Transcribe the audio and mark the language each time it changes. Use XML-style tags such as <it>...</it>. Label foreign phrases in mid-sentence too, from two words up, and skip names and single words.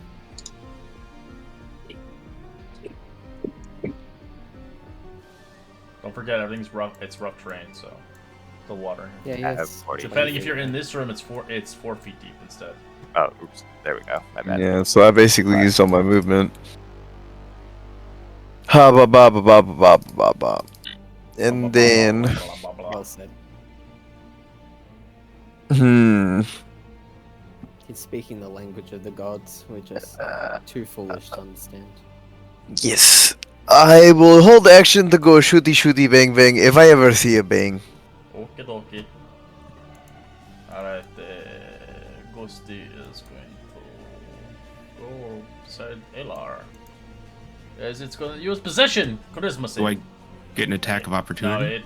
<en>Don't forget, everything's rough. It's rough terrain, so the water. Yeah, I have yes. 40. Depending if you're in this room, it's 4 feet deep instead. Oh, oops. There we go. My bad. Yeah, so I basically used all my movement. Ha ba ba ba ba ba ba ba ba. And then, Well said. He's speaking the language of the gods. We're just too foolish to understand. yes. I will hold action to go shooty shooty bang bang if I ever see a bang. Okie dokie. Alright, Ghosty is going to go beside Elar. As it's going to use possession! Charisma save. Do I get an attack of No, opportunity?</en>